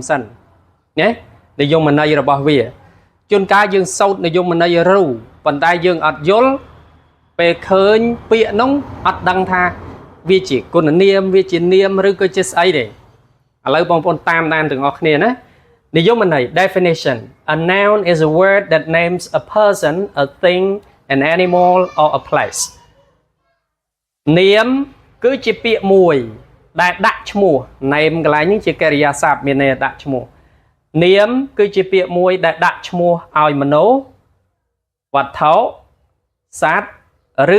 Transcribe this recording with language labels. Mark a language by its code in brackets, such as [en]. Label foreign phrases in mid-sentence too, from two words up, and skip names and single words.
[km] សិនណានិយមន័យរបស់វាជួនកាលយើងសូត្រនិយមន័យរូប៉ុន្តែយើងអត់យល់ពេលឃើញពាក្យនោះអត់ដឹងថាវាជាគុណនាមវាជានាមឬក៏ជាស្អីទេឥឡូវបងប្អូនតាមដានទាំងអស់គ្នាណានិយមន័យ [en] definition a noun is a word that names a person a thing an animal or a place [km] នាមគឺជាពាក្យមួយដែលដាក់ឈ្មោះ name កន្លែងនេះជាកិរិយា សព្ទមានន័យដាក់ឈ្មោះនាមគឺជាពាក្យមួយដែលដាក់ឈ្មោះឲ្យមនុស្សវត្ថុសត្វឬ